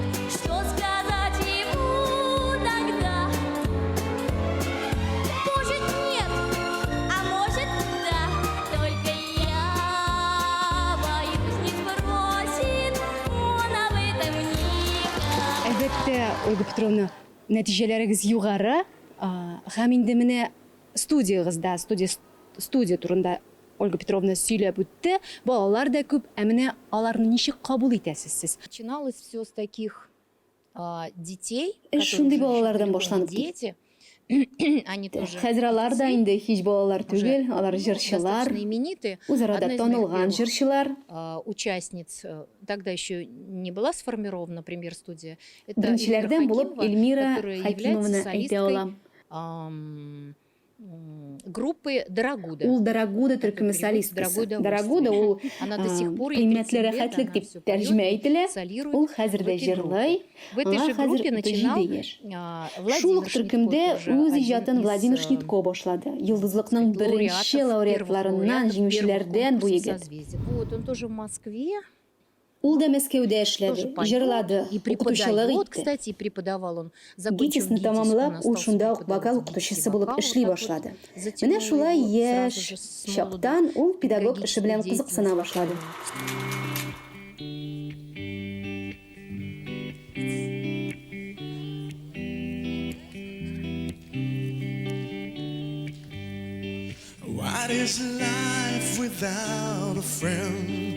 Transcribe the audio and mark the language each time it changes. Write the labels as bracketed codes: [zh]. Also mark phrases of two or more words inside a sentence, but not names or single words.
[ru] Что сказать ему тогда? Может нет, а может да, только я боюсь не спросит он об этом никогда. [tt] Әлбәттә, Ольга Петровна, нәтиҗәләрегез югары. Һәм инде менә студия турында Ольга Петровна сөйләп үтте. Балалар да күп, ә менә аларны ничек кабул итәсез сез? [ru] Начиналось все с таких детей, [tt] Шундый балалардан башланып [ru] дети. Они тоже [tt] Хәзер алар да инде һич балалар түгел, алар җырчылар, [ru] достаточно именитые. [tt] үзара [ru] Одна да из моих [tt] танылган [ru] первых, [tt] җырчылар. [ru] Участниц тогда еще не была сформирована премьер-студия. Это [tt] Беренчеләрдән булып Эльмира [ru] которая [tt] Хәкимованы [ru] является [tt] әйтә [ru] солисткой, [tt] алам. [ru] Группы Дорогуда. [tt] Ул Дорогуда төркеме солисткасы. Дорогуда ул [ru] Она до сих пор [tt] кыйммәтле рәхәтлек дип тәрҗемә ителә. Ул хәзер дә җырлый. [ru] В этой же группе начинал [tt] Шул ук төркемдә үз иҗатын Владимир Шнитко башлады. Йолдызлыкның беренче лауреатларыннан, җиңүчеләрдән бу егет. [ru] Вот, он тоже в Москве. [tt] Ул да Мәскәүдә эшләде, җырлады, [ru] И [tt] укытучылык [ru] преподает, [tt] итте. [ru] кстати, и преподавал он. Закончив [tt] ГИТИСны [ru] ГИТИС, [tt] тамамлап, [ru] он [tt] ул [ru] остался [tt] шунда ук [ru] преподавать вокал в [tt] укытучысы [ru] ГИТИСе [tt] булып вокал. эшли [ru] Вот так [tt] башлады. [ru] вот затянуло [tt] Менә шулай [ru] его [tt] яшь [ru] сразу же с [tt] чактан ул педагог эше белән [ru] педагогической [tt] кызыксына башлады. [en] What is life without a friend?